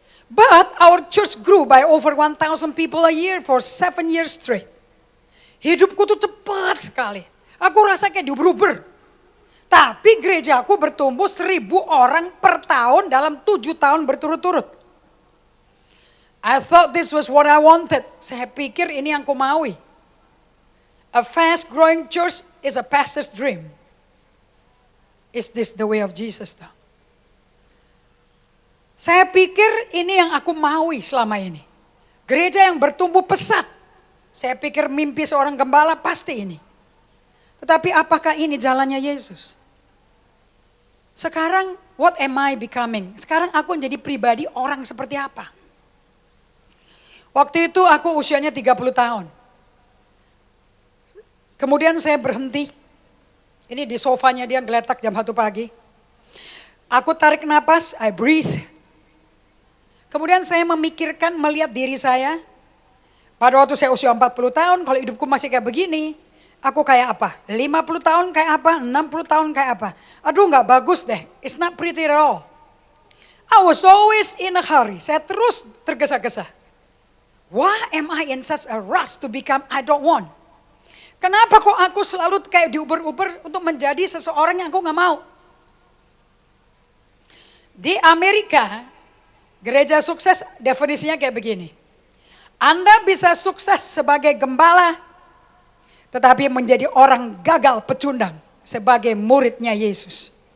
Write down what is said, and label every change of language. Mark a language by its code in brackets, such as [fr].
[en] But our church grew by over 1,000 people a year for 7 years straight. [id] Hidupku tuh cepat sekali. Aku rasa kayak diuber-uber. Tapi gerejaku bertumbuh 1,000 orang per tahun dalam 7 tahun berturut-turut. [en] I thought this was what I wanted. [id] Saya pikir ini yang ku maui. [en] A fast growing church is a pastor's dream. Is this the way of Jesus though? [id] Saya pikir ini yang aku maui selama ini. Gereja yang bertumbuh pesat. Saya pikir mimpi seorang gembala pasti ini. Tetapi apakah ini jalannya Yesus? Sekarang [en] what am I becoming? [id] Sekarang aku menjadi pribadi orang seperti apa? Waktu itu aku usianya 30 tahun. Kemudian saya berhenti. Ini di sofanya dia geletak jam 1 pagi. Aku tarik napas, [en] I breathe. [id] Kemudian saya memikirkan melihat diri saya. Pada waktu saya usia 40 tahun, kalau hidupku masih kayak begini, aku kayak apa? 50 tahun kayak apa? 60 tahun kayak apa? Aduh gak bagus deh, [en] it's not pretty at all. I was always in a hurry, [id] saya terus tergesa-gesa. [en] Why am I in such a rush to become I don't want? [id] Kenapa kok aku selalu kayak diuber-uber untuk menjadi seseorang yang aku gak mau? Di Amerika, gereja sukses definisinya kayak begini. Anda bisa sukses sebagai gembala, tetapi menjadi orang gagal pecundang sebagai muridnya Yesus.